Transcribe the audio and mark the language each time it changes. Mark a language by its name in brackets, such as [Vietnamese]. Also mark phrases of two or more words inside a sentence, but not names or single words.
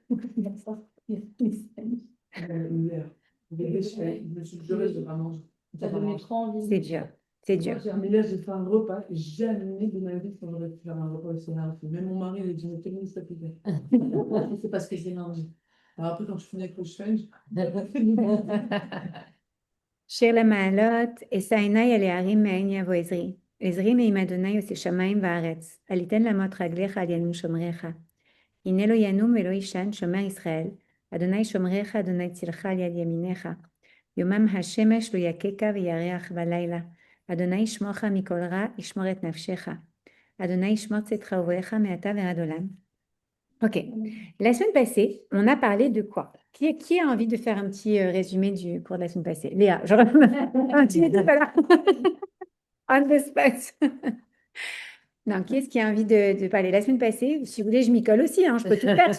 [French] Hier, je me suis juré de pas manger. Ça donnait trop envie. C'est dur. C'est dur. Mais là, j'ai fait un repas. Jamais de ma vie, j'aurais pu faire un repas aussi healthy. Même mon mari, il a dit, mais quel ça te plaît. C'est parce que c'est énergie. Alors après, quand je finis avec le change, [Hebrew] שיר למעלות, אשא עיני אל ההרים מאין יבוא עזרי. עזרי מעם אדוני יוצא שמיים וארץ. אל יתן למוט רגליך על ינום שומריך. הנה לא ינום ולא יישן שומר ישראל. אדוני שומריך, אדוני צילך על יד ימיניך. יומם השמש לא יככה וירח בלילה. אדוני ישמורך מכל רע, ישמור את נפשך. אדוני ישמור צאתך ובואך מעתה ועד עולם. [French] Ok. La semaine passée, on a parlé de quoi? Qui a envie de faire un petit résumé du cours de la semaine passée? Léa, genre, tu n'étais pas là. [English] On the spot. [French] Non, qui est-ce qui a envie de parler? La semaine passée, si vous voulez, je m'y colle aussi, hein, je peux tout faire.